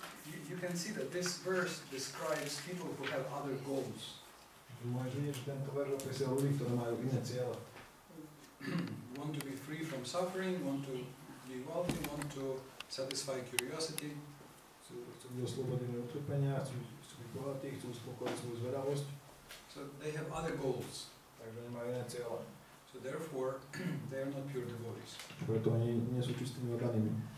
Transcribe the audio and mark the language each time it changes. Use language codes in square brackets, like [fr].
[en] You can see that this verse describes people who have other goals. [sk] Môžeš vidieť, že tento verš opisuje ľudí, ktorí majú iné ciele. [en] Want to be free from suffering, want to be wealthy, want to satisfy curiosity. [sk] Chcú byť oslobodení od utrpenia, chcú byť bohatí, chcú uspokojiť svoju zvedavosť. [en] So they have other goals. [sk] Takže nemajú iné ciele. [en] So therefore, they are not pure devotees. [sk] Preto oni nie sú čistými oddanými.